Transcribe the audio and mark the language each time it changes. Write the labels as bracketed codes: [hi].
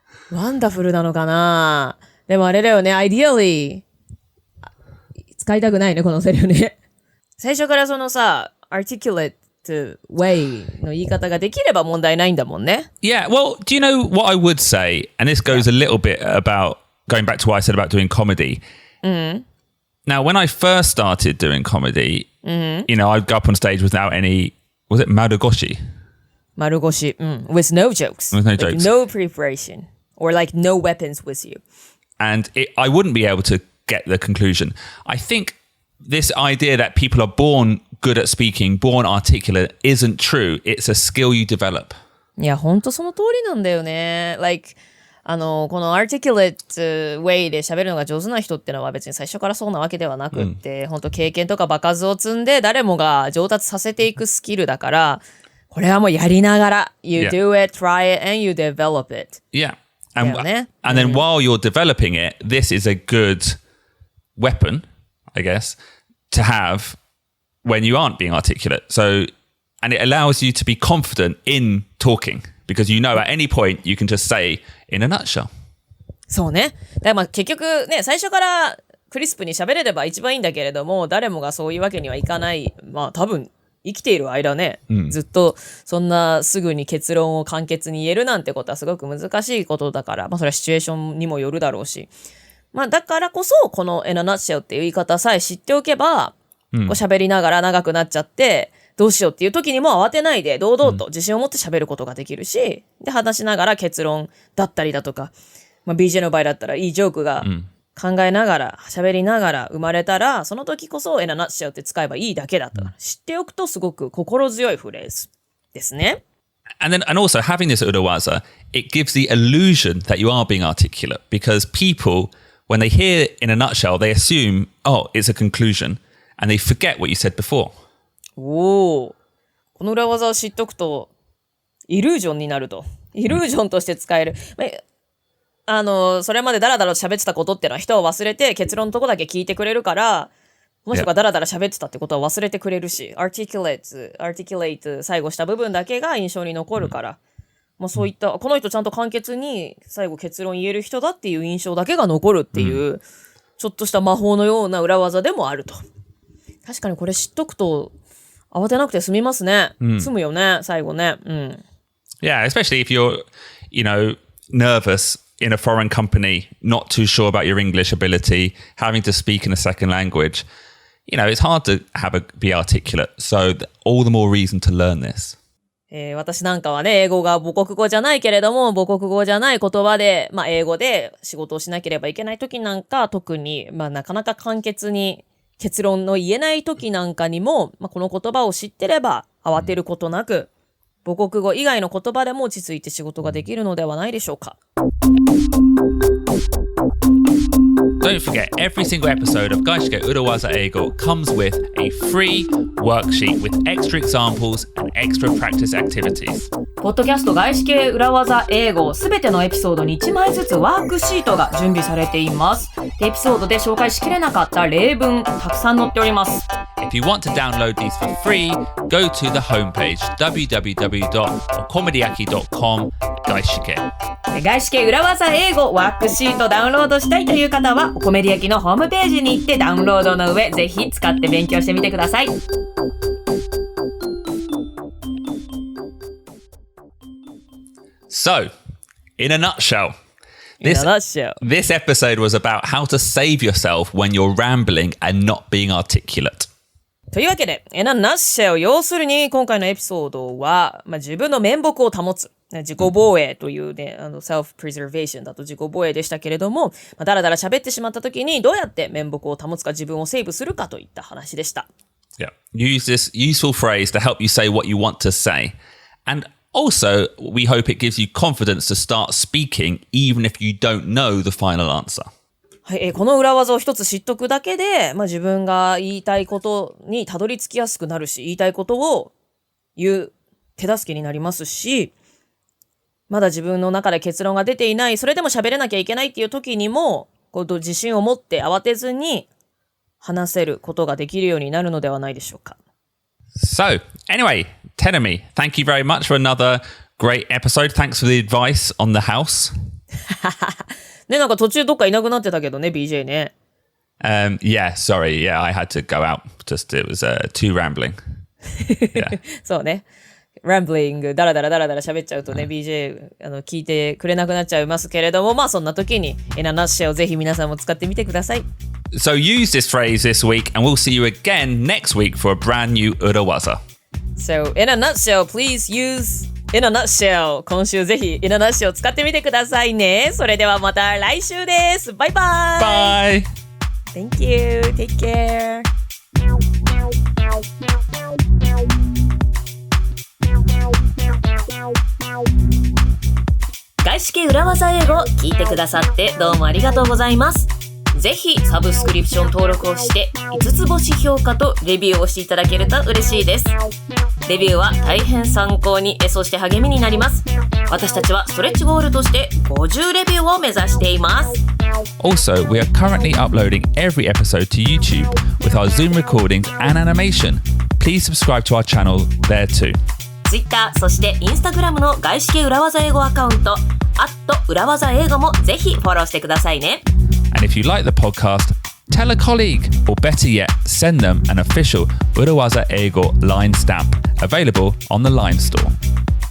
[ja] ワンダフルなのかなでもあれだよね、ideally 使いたくないね、このセリフね。最初からそのさ、 [en] articulate way [ja] の言い方ができれば問題ないんだもんね。 [en] Yeah, well, do you know what I would say? And this goes a little bit about going back to what I said about doing comedy. Now, when I first started doing comedy, you know, I'd go up on stage without any, was it Marugoshi? 丸腰、with no jokes. With no like jokes. no preparation. Or like no weapons with you. And I wouldn't be able to get the conclusion. I think this idea that people are born good at speaking, born articulate, isn't true. It's a skill you develop. [ja] いや、ほんとその通りなんだよね。Like、この [en] articulate way [ja] で喋るのが上手な人ってのは別に最初からそうなわけではなくって、本当経験とか場数を積んで誰もが上達させていくスキルだから、これはもうやりながら、 [en] you do it, try it, and you develop it. Yeah. And Mm. then while you're developing it, this is a good weapon, I guess, to have when you aren't being articulate. So, and it allows you to be confident in talking because you know at any point you can just say in a nutshell. [ja] そうね。だからまあ結局ね、最初からクリスプに喋れれば一番いいんだけれども、誰もがそういうわけにはいかない。まあ多分生きている間ね、ずっとそんなすぐに結論を簡潔に言えるなんてことはすごく難しいことだから、まあそれはシチュエーションにもよるだろうし。まあだからこそこの [en] in a nutshell [ja] っていう言い方さえ知っておけば、こう喋りながら長くなっちゃって、どうしようっていう時にも慌てないで堂々と自信を持って喋ることができるし、で話しながら結論だったりだとか、まあ BJ の場合だったらいいジョークが考えながら喋りながら生まれたら、その時こそ in a nutshell って使えばいいだけだった。知っておくとすごく心強いフレーズですね。 [en] And also having this urawaza, it gives the illusion that you are being articulate because people, when they hear in a nutshell, they assume, oh, it's a conclusion, and they forget what you said before. [ja] おお、この裏技を知っとくとイリュージョンになると。イリュージョンとして使える。それまでダラダラ喋ってたことってのは人を忘れて結論のとこだけ聞いてくれるから、もしくはダラダラ喋ってたってことは忘れてくれるし、articulate 最後した部分だけが印象に残るから、まあそういった、この人ちゃんと簡潔に最後結論言える人だっていう印象だけが残るっていう、ちょっとした魔法のような裏技でもあると。確かにこれ知っとくと慌てなくて済みますね。済むよね、最後ね。 [en] Yeah, especially if you're, nervous in a foreign company, not too sure about your English ability, having to speak in a second language. It's hard to be articulate. So all the more reason to learn this. [ja] 私なんかはね、英語が母国語じゃないけれども、母国語じゃない言葉で、まあ英語で仕事をしなければいけない時なんか、特に、まあなかなか簡潔に結論の言えない時なんかにも、まあこの言葉を知ってれば慌てることなく、母国語以外の言葉でも落ち着いて仕事ができるのではないでしょうか。 [en] Don't forget, every single episode of 外資系裏技英語 comes with a free worksheet with extra examples and extra practice activities. [ja] ポッドキャスト外資系裏技英語すべてのエピソードに1枚ずつワークシートが準備されています。エピソードで紹介しきれなかった例文たくさん載っております。 [en] If you want to download these for free, go to the homepage www.comediaki.com 外資系。 [ja] 外資系裏技英語ワークシートダウンロードしたいという方は、コメディアキのホームページに行ってダウンロードの上、ぜひ使って勉強してみてください。 [en] So, in a nutshell, In a nutshell. this episode was about how to save yourself when you're rambling and not being articulate. [ja] というわけで、 [en] in a nutshell、 [ja] 要するに今回のエピソードは、自分の面目を保つ。自己防衛というね、self-preservation だと自己防衛でしたけれども、だらだら喋ってしまった時にどうやって面目を保つか、自分をセーブするかといった話でした。 [en] Yeah. Use this useful phrase to help you say what you want to say. And also, we hope it gives you confidence to start speaking even if you don't know the final answer. [ja] はい、この裏技を一つ知っとくだけで、自分が言いたいことにたどり着きやすくなるし、言いたいことを言う手助けになりますし、まだ自分の中で結論が出ていない、それでも喋れなきゃいけないっていう時にも、自信を持って慌てずに話せることができるようになるのではないでしょうか。 [en] So, anyway, Tenemi, thank you very much for another great episode. Thanks for the advice on the house. [ja] ね、なんか途中どっかいなくなってたけどね、BJ ね。 [en] Yeah, sorry. Yeah, I had to go out. Just, it was too rambling. Yeah. [ja] そうね。ランブリング、だらだら喋っちゃうとね、BJ、聞いてくれなくなっちゃいますけれども、そんな時に、 [en] in a nutshell [ja] をぜひ皆さんも使ってみてください。 [en] So use this phrase this week, and we'll see you again next week for a brand new urawaza. So, in a nutshell, please use in a nutshell. [ja] 今週ぜひ [en] in a nutshell [ja] を使ってみてくださいね。それではまた来週です。バイバイ。 [en] Bye. Thank you. Take care. Wow. [ja] 裏技英語を聞いてくださってどうもありがとうございます。ぜひサブスクリプション登録をして5つ星評価とレビューをしていただけると嬉しいです。レビューは大変参考に、そして励みになります。私たちはストレッチゴールとして50レビューを目指しています。 [en] Also, we are currently uploading every episode to YouTube with our Zoom recordings and animation. Please subscribe to our channel there too. [ja] Twitter そして Instagram の外資系裏技英語アカウント裏技英語もぜひフォローしてくださいね。 [en] And if you like the podcast, tell a colleague, or better yet, send them an official Urawaza Eigo line stamp available on the Line Store.